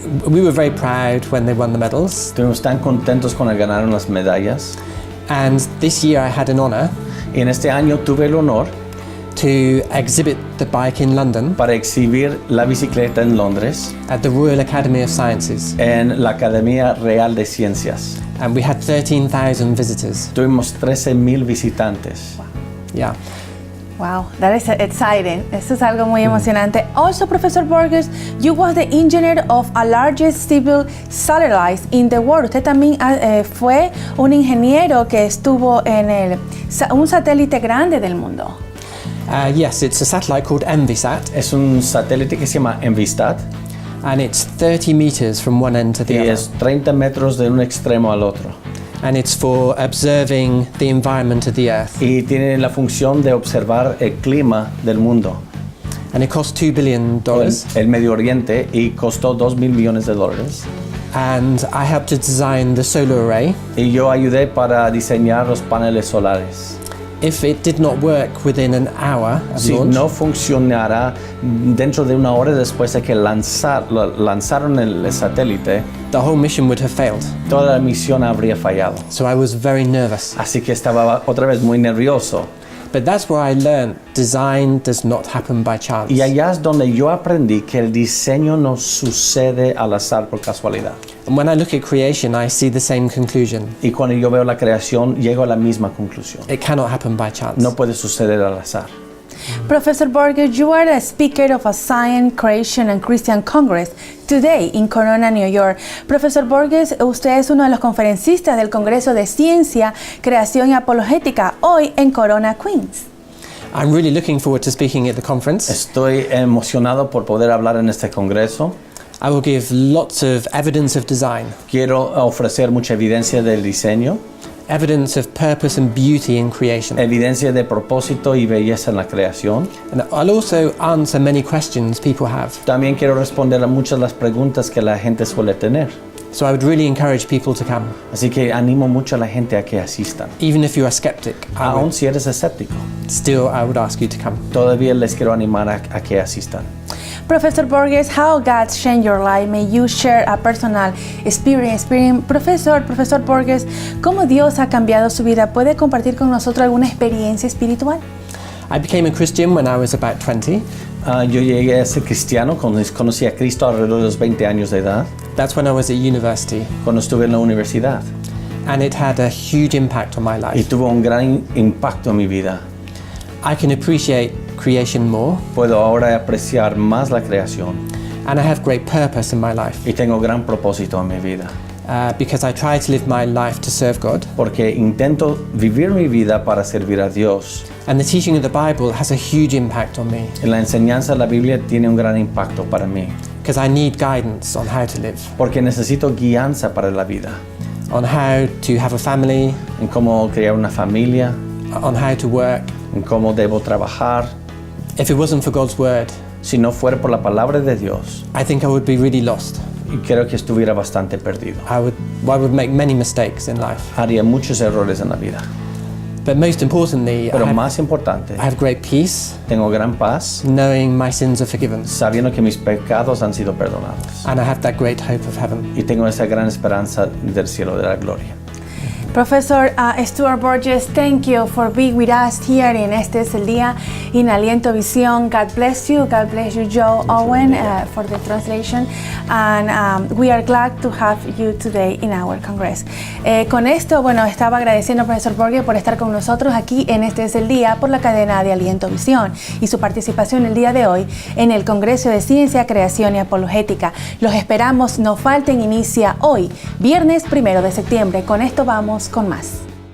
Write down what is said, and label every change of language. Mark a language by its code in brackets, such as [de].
[en] We were very proud when they won the medals. [es] Estuvimos tan contentos cuando ganaron las medallas. [en] And this year I had an honor [es] Y en este año tuve el honor [en] to exhibit the bike in London [es] para exhibir la bicicleta en Londres, [en] at the Royal Academy of Sciences. [es] en la Academia Real de Ciencias. [en] And we had 13,000 visitors. [es] Tuvimos 13,000 visitantes. [en] Yeah. Wow, that is exciting. [es] Esto es algo muy emocionante. [en] Also, Professor Burgess, you was the engineer of a largest civil satellite in the world. [es] Usted también fue un ingeniero que estuvo en un satélite grande del mundo. [en] Yes, it's a satellite called MVSat, [es] Es un satélite que se llama Envistat [en] and it's 30 meters from one end to the [es] y [en] other. [es] es 30 metros de un extremo al otro. [en] And it's for observing the environment of the Earth. [es] Y tiene la función de observar el clima del mundo, [en] And it cost $2 billion. [es] el Medio Oriente, y costó $2,000 millones. [en] And I helped to design the solar array. [es] Y yo ayudé para diseñar los paneles solares. [en] If it did not work within an hour of [es] Si [en] launch, [es] no funcionara dentro de una hora después de que lanzaron el satélite, [en] the whole mission would have failed. [es] toda la misión habría fallado. [en] So I was very nervous. [es] Así que estaba otra vez muy nervioso. [en] But that's where I learned design does not happen by chance. [es] Y allá es donde yo aprendí que el diseño no sucede al azar por casualidad. [en] And when I look at creation, I see the same conclusion. [es] Y cuando yo veo la creación, llego a la misma conclusión. [en] It cannot happen by chance. [es] No puede suceder al azar. [en] Professor Burges, you are the speaker of a Science, Creation and Christian Congress today in Corona, New York. [es] Professor Burges, usted es uno de los conferencistas del Congreso de Ciencia, Creación y Apologética hoy en Corona, Queens. [en] I'm really looking forward to speaking at the conference. [es] Estoy emocionado por poder hablar en este congreso. [en] I will give lots of evidence of design, [es] Quiero ofrecer mucha evidencia del diseño, [en] evidence of purpose and beauty in creation. [es] evidencia de propósito y belleza en la creación. [en] And I'll also answer many questions people have. [es] También quiero responder a muchas de las preguntas que la gente suele tener. [en] So I would really encourage people to come. [es] Así que animo mucho a la gente a que asistan. [en] Even if you're a skeptic, [es] Aún si eres escéptico, [en] I would ask you to come. [es] todavía les quiero animar a que asistan. [en] Professor Burges, how God changed your life? May you share a personal experience. [es] Profesor Burges, ¿cómo Dios ha cambiado su vida? ¿Puede compartir con nosotros alguna experiencia espiritual? [en] I became a Christian when I was about 20. [es] Yo llegué a ser cristiano cuando conocí a Cristo alrededor de los 20 años de edad, [en] That's when I was at university. [es] cuando estuve en la universidad. [en] And it had a huge impact on my [es] Y [en] life. [es] tuvo un gran impacto en mi vida. [en] I can appreciate creation more, [es] Puedo ahora apreciar más la creación [en] and I have great purpose in my life [es] y tengo gran propósito en mi vida. [en] because I try to live my life to serve God. [es] Porque intento vivir mi vida para servir a Dios. [en] And the teaching of the Bible has a huge impact on me [es] En la enseñanza de la Biblia tiene un gran impacto para mí. [en] because I need guidance on how to live, [es] Porque necesito guianza para la vida. [en] on how to have a family, [es] En cómo crear una familia, [en] on how to work. [es] en cómo debo trabajar. [en] If it wasn't for God's word, [es] Si no fuera por la palabra de Dios, [en] I think I would be really lost. [es] y creo que estuviera bastante perdido. [en] I would make many mistakes in life. [es] Haría muchos errores en la vida. [en] But most importantly, [es] Pero [en] I [es] más importante, [en] have great peace [es] tengo gran paz [en] knowing my sins are forgiven. [es] sabiendo que mis pecados han sido perdonados. [en] And I have that great hope of heaven. [es] Y tengo esa gran esperanza del cielo de la gloria. [en] Professor Sturad Burges, thank you for being with us here in Este es el Día in Aliento Visión. God bless you, Joe Owen, for the translation. And we are glad to have you today in our Congress. [es] Con esto, estaba agradeciendo al profesor Burges por estar con nosotros aquí en Este es el Día por la cadena de Aliento Visión y su participación el día de hoy en el Congreso de Ciencia, Creación y Apologética. Los esperamos, no falten, inicia hoy, viernes 1 de septiembre. Con esto vamos con más.